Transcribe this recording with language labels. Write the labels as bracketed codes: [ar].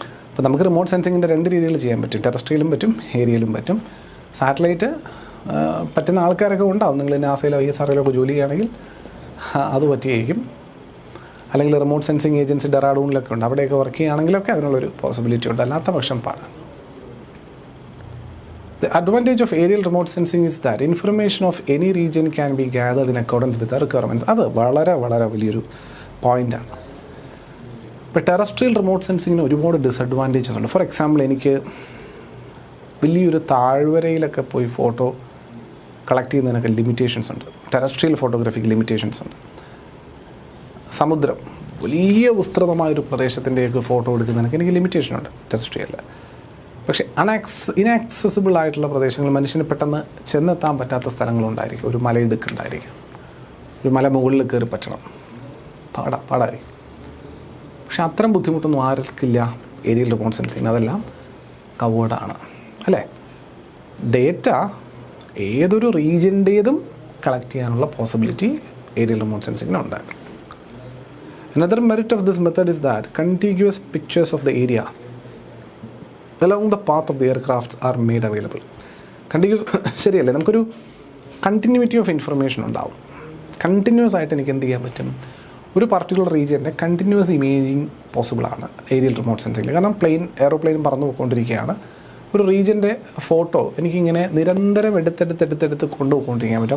[ml] അപ്പോൾ നമുക്ക് റിമോട്ട് സെൻസിങ്ങിൻ്റെ 2 രീതിയിൽ ചെയ്യാൻ പറ്റും. ടെറസ്ട്രിയലും പറ്റും, ഏരിയലും പറ്റും. സാറ്റലൈറ്റ് പറ്റുന്ന ആൾക്കാരൊക്കെ ഉണ്ടാവും. നിങ്ങൾ നാസയിലോ ISRO ഒക്കെ ജോലി ചെയ്യുകയാണെങ്കിൽ അത് പറ്റിയായിരിക്കും. അല്ലെങ്കിൽ റിമോട്ട് സെൻസിങ് ഏജൻസി ഡെറാഡൂണിലൊക്കെ ഉണ്ട്, അവിടെയൊക്കെ വർക്ക് ചെയ്യുകയാണെങ്കിലൊക്കെ അതിനുള്ളൊരു പോസിബിലിറ്റി ഉണ്ട്. അല്ലാത്ത പക്ഷം പാടാണ്. [en] The advantage of aerial remote sensing is that information of any region can be gathered in accordance with the requirements. [ml] അത് വളരെ വളരെ വലിയൊരു പോയിൻ്റാണ്. ഇപ്പോൾ ടെറസ്ട്രിയൽ റിമോട്ട് സെൻസിങ്ങിന് ഒരുപാട് ഡിസഡ്വാൻറ്റേജസ് ഉണ്ട്. ഫോർ എക്സാമ്പിൾ, എനിക്ക് വലിയൊരു താഴ്വരയിലൊക്കെ പോയി ഫോട്ടോ കളക്ട് ചെയ്യുന്നതിനൊക്കെ ലിമിറ്റേഷൻസ് ഉണ്ട്. ടെറസ്ട്രിയൽ ഫോട്ടോഗ്രാഫിക്ക് ലിമിറ്റേഷൻസ് ഉണ്ട്. സമുദ്രം, വലിയ വിസ്തൃതമായൊരു പ്രദേശത്തിൻ്റെയൊക്കെ ഫോട്ടോ എടുക്കുന്നതിനൊക്കെ എനിക്ക് ലിമിറ്റേഷനുണ്ട് ടെറസ്ട്രിയലിൽ. പക്ഷേ ഇനാക്സസിബിൾ ആയിട്ടുള്ള പ്രദേശങ്ങൾ, മനുഷ്യന് പെട്ടെന്ന് ചെന്നെത്താൻ പറ്റാത്ത സ്ഥലങ്ങളുണ്ടായിരിക്കും. ഒരു മലയിടുക്കുണ്ടായിരിക്കും, ഒരു മല മുകളിൽ കയറി പറ്റണം, പാടായിരിക്കും. പക്ഷെ അത്തരം ബുദ്ധിമുട്ടൊന്നും ആർക്കില്ല ഏരിയൽ റിമോട്ട് സെൻസിങ്. അതെല്ലാം കവേർഡാണ് അല്ലേ? ഡേറ്റ ഏതൊരു റീജിയൻ്റേതും കളക്ട് ചെയ്യാനുള്ള possibility aerial remote സെൻസിങ്ങിനുണ്ട്. [en] Another merit of this method is that contiguous pictures of the area along the path of the aircrafts are made available. [ml] Continuous ശരിയല്ലേ? നമുക്കൊരു കണ്ടിന്യൂറ്റി ഓഫ് ഇൻഫർമേഷൻ ഉണ്ടാവും. Continuous ആയിട്ട് എനിക്ക് എന്ത് ചെയ്യാൻ പറ്റും? ഒരു particular റീജിയൻ്റെ continuous imaging പോസിബിളാണ് aerial remote സെൻസിങ്ങിൽ. കാരണം എയറോപ്ലെയിൻ പറന്നു പോയിക്കൊണ്ടിരിക്കുകയാണ്. ഒരു റീജിയൻ്റെ ഫോട്ടോ എനിക്കിങ്ങനെ നിരന്തരം എടുത്തെടുത്ത് കൊണ്ടുപോയിക്കൊണ്ടിരിക്കാൻ പറ്റും.